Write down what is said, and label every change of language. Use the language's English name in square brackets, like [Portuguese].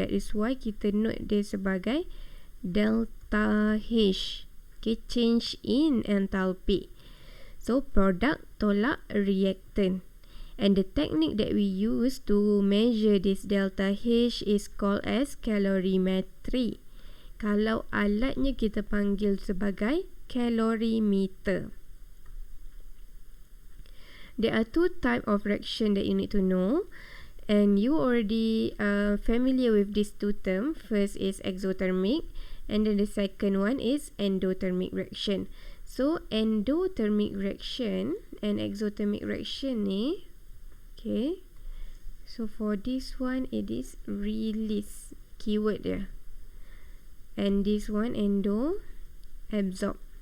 [English] That is why [Malay] kita [English] note [Malay] dia sebagai [English] delta H. Okay, change in enthalpy. So product [Malay] tolak [English] reactant. And the technique that we use to measure this delta H is called as calorimetry. [Malay] Kalau alatnya kita panggil sebagai calorimeter. [English] There are two types of reaction that you need to know, and you already familiar with these two terms. First is exothermic, and then the second one is endothermic reaction. So endothermic reaction and exothermic reaction [Malay] ni, [English] okay, so for this one it is release, keyword [Malay] dia, [English] and this one endo, absorb.